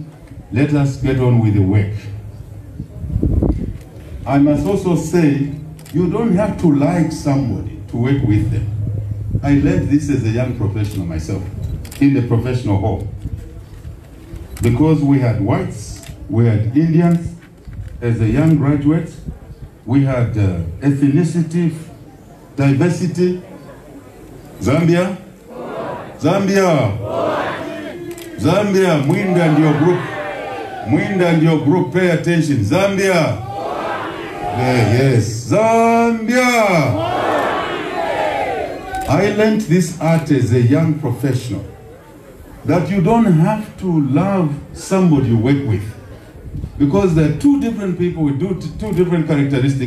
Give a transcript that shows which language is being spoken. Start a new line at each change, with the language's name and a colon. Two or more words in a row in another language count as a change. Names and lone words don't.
English: Let us get on with the work. I must also say, you don't have to like somebody to work with them. I learned this as a young professional myself, in the professional hall. Because we had whites, we had Indians, as a young graduate, we had ethnicity, diversity. Zambia? Zambia! Zambia, Mwinda and your group. Mwinda and your group, pay attention. Zambia! Yes, Zambia! I learned this art as a young professional, that you don't have to love somebody you work with, because there are two different people with two different characteristics.